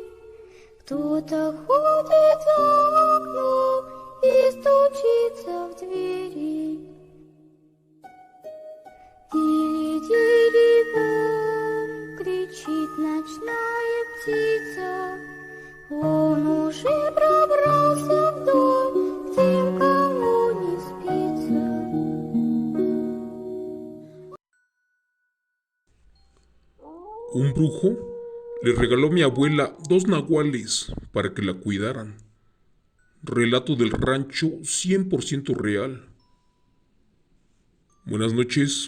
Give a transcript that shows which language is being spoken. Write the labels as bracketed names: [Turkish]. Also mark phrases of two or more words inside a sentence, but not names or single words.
[Russian] Кто-то ходит за окном и стучится в двери. Дири-дири-бом, кричит ночная птица. Он уже пробрался в дом, тем, кому не спится. [Spanish] Un brujo le regaló a mi abuela 2 nahuales para que la cuidaran. Relato del rancho 100% real. Buenas noches.